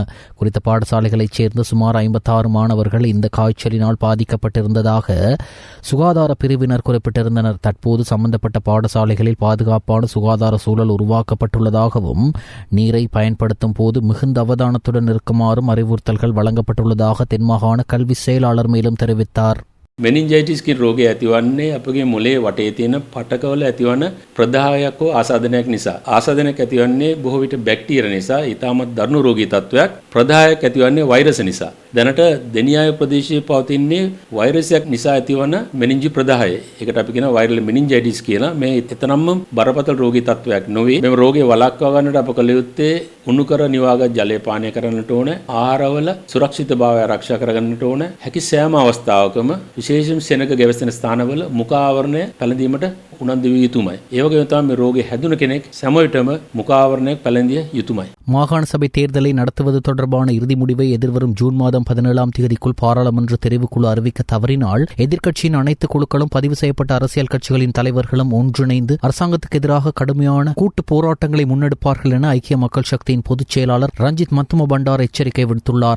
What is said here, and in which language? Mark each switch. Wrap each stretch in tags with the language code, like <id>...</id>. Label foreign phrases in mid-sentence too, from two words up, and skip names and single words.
<ta>குறித்த பாடசாலைகளைச் சேர்ந்த சுமார் 56 மாணவர்கள் இந்த காய்ச்சலினால் பாதிக்கப்பட்டிருந்ததாக சுகாதார பிரிவினர் குறிப்பிட்டிருந்தனர். தற்போது சம்பந்தப்பட்ட பாடசாலைகளில் பாதுகாப்பான சுகாதார சூழல் உருவாக்கப்பட்டுள்ளதாகவும் நீரை பயன்படுத்தும் போது மிகுந்த அவதானத்துடன் இருக்குமாறும் அறிவுறுத்தல்கள் வழங்கப்பட்டுள்ளதாக தென்மாகாண கல்வி செயலாளர் மேலும் தெரிவித்தார்.</ta> <si>මෙනින්ජයිටිස් කියන රෝගය ඇතිවන්නේ අපගේ මොලේ වටේ තියෙන පටකවල ඇතිවන ප්‍රදාහයක් හෝ ආසාදනයක් නිසා. ආසාදනයක් ඇතිවන්නේ බොහෝ විට බැක්ටීරියා නිසා. ඊටමත් දරුණු රෝගී තත්වයක්. ප්‍රදාහයක් ඇතිවන්නේ වෛරස් නිසා. දැනට දෙනියාය ප්‍රදේශයේ පවතින්නේ වෛරසයක් නිසා ඇතිවන මෙනින්ජි ප්‍රදාහය. ඒකට අපි කියනවා වෛරල් මෙනින්ජයිටිස් කියලා. මේ එතරම්ම බරපතල රෝගී තත්වයක් නොවේ. මේ රෝගේ වළක්වා ගන්නට අප කළ යුත්තේ උණු කර නිවාගත් ජලය පානය කරන්නට ඕන. ආහාරවල සුරක්ෂිතභාවය ආරක්ෂා කරගන්නට ඕන. හැකි සෑම අවස්ථාවකම විශේෂයෙන් සෙනග ගැවසෙන ස්ථානවල මුඛ ආවරණය පැළඳීමට උනන්දු විය යුතුමයි. ඒ වගේම තමයි මේ රෝගේ හැදුන කෙනෙක් සෑම විටම මුඛ ආවරණයක් පැළඳිය යුතුමයි.</si> <ta>மாகாண சபை தேர்தலை நடத்துவது தொடர்பான இறுதி முடிவை எதிர்வரும் ஜூன் மாதம் 17ஆம் தேதிக்குள் பாராளுமன்ற தெரிவுக்குழு அறிவிக்க தவறினால் எதிர்க்கட்சியின் அனைத்து குழுக்களும் பதிவு செய்யப்பட்ட அரசியல் கட்சிகளின் தலைவர்களும் ஒன்றிணைந்து அரசாங்கத்துக்கு எதிராக கடுமையான கூட்டு போராட்டங்களை முன்னெடுப்பார்கள் என ஐக்கிய மக்கள் சக்தியின் பொதுச் செயலாளர் ரஞ்சித் மத்தும பண்டார் எச்சரிக்கை விடுத்துள்ளார்.</ta>